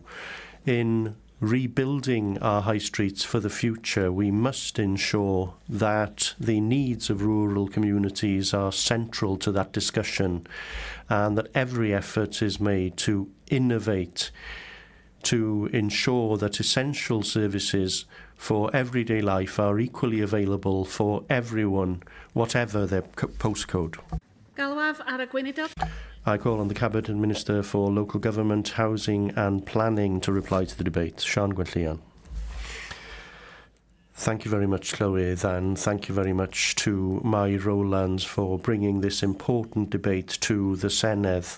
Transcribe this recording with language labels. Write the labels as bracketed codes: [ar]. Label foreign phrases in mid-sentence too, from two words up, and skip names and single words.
[en] In rebuilding our high streets for the future, we must ensure that the needs of rural communities are central to that discussion, and that every effort is made to innovate, to ensure that essential services for everyday life are equally available for everyone, whatever their postcode. [cy] Galwaf ar y gweinidog. [en] I call on the Cabinet Minister for Local Government, Housing and Planning to reply to the debate. Sian Gwenllian. Thank you very much, Llywydd, and thank you very much to Mae'r Rowlands for bringing this important debate to the Senedd.